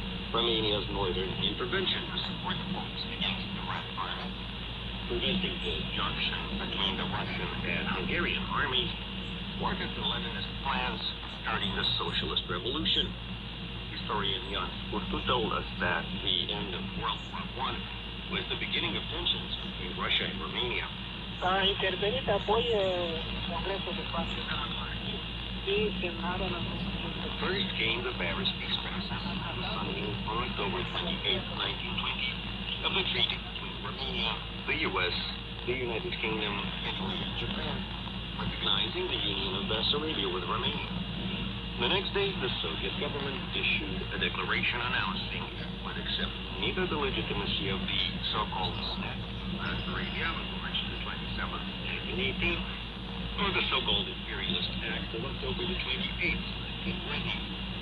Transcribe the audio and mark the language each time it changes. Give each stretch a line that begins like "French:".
English: Romania's northern intervention to support the forces against the Red Army, preventing the junction between the Russian and Hungarian armies, thwarted the Leninist plans starting the Socialist Revolution. Historian Jan Scurtu told us that the end of World War I was the beginning of tensions between Russia and Romania.
Romanian: A intervenit apoi Congresul de Pace și semnarea la
English: First came the Paris Peace Process, the signing on October 28, 1920, of the treaty between Romania, the U.S., the United Kingdom, Italy, and Japan, recognizing the union of Bessarabia with Romania. The next day, the Soviet government issued a declaration announcing it would accept neither the legitimacy of the so-called Snap of Bessarabia of March 27, 1918, nor the so-called Imperialist Act of October 28, 1920.